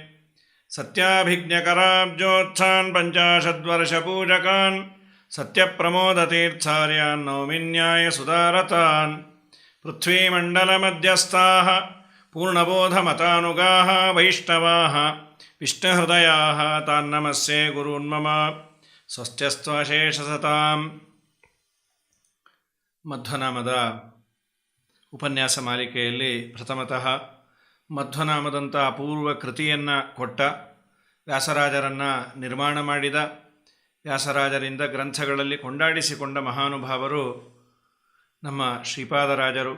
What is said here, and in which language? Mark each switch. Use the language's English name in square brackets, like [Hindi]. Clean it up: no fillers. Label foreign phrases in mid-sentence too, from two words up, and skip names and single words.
[Sanskrit] ಸತ್ಯಾಭಿಜ್ಞಕರಾಬ್ಜೋತ್ಥಾನ್ ಪಂಚಾಶದ್ವರ್ಷಪೂಜಕಾನ್ ಸತ್ಯಪ್ರಮೋದತೀರ್ಥಾರ್ಯಾನ್ ನೌಮಿನ್ಯಾಯ ಸುಧಾರತಾನ್. ಪೃಥ್ವೀಮಂಡಲಮಧ್ಯಸ್ಥಾಃ ಪೂರ್ಣಬೋಧಮತಾನುಗಾಃ ವೈಷ್ಣವಾಃ ವಿಷ್ಣುಹೃದಯಾಃ ತಾನ್ನಮಸ್ಯೆ ಗುರೂನ್ಮಮ. ಸ್ವಸ್ತ್ಯಸ್ತ್ವಶೇಷಸತಾಂ. [Kannada] ಮಧ್ವನಾಮದ ಉಪನ್ಯಾಸ ಮಾಲಿಕೆಯಲ್ಲಿ ಪ್ರಥಮತಃ ಮಧ್ವನಾಮದಂಥ ಅಪೂರ್ವ ಕೃತಿಯನ್ನು ಕೊಟ್ಟ, ವ್ಯಾಸರಾಜರನ್ನು ನಿರ್ಮಾಣ ಮಾಡಿದ, ವ್ಯಾಸರಾಜರಿಂದ ಗ್ರಂಥಗಳಲ್ಲಿ ಕೊಂಡಾಡಿಸಿಕೊಂಡ ಮಹಾನುಭಾವರು ನಮ್ಮ ಶ್ರೀಪಾದರಾಜರು.